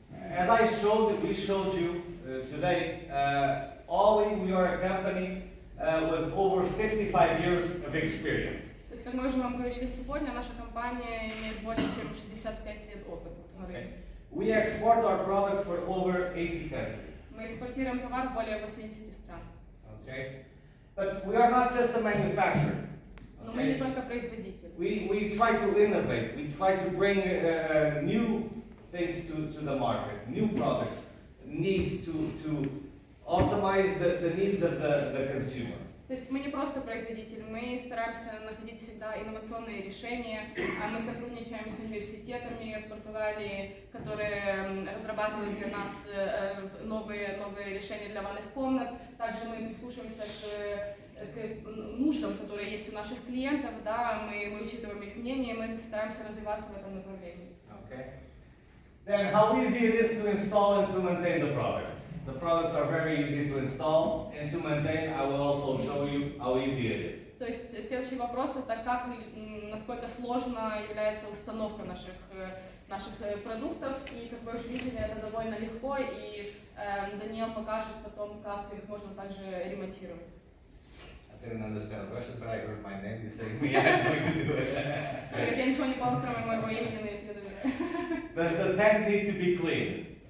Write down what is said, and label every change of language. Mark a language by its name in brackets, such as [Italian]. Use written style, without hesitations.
[English] As we showed you today, OLI, we are a company with over 65 years of experience. [Russian] То есть, как мы уже вам говорили сегодня, наша компания имеет более чем 65 лет опыта на рынке. [English] We export our products for over 80 countries. [Russian] Мы экспортируем товар в более 80 стран. [English] Okay, but we are not just a manufacturer. [Russian] Но мы не только производители. [English] We try to innovate. We try to bring new things to the market, new products, needs to optimize the needs of the consumer. [Russian] То есть мы не просто производители, мы стараемся находить всегда инновационные решения. Мы сотрудничаем с университетами в Португалии, которые разрабатывают для нас новые решения для ванных комнат. Также мы прислушиваемся к нуждам, которые есть у наших клиентов, да, мы учитываем их мнение, мы стараемся развиваться в этом направлении. [English] Okay. Then how easy it is to install and to maintain the product? The products are very easy to install and to maintain. I will also show you how easy it is. [Russian] То есть следующий вопрос это насколько сложно является установка наших продуктов, и как вы уже видели, это довольно легко, и Даниэл покажет потом, как их можно также ремонтировать. [English] I didn't understand the question, but I heard my name. You said me, I'm going to do it. [Russian] Я ничего не понял, кроме моего имени, но я тебе доверяю. [English] Does the tank need to be cleaned?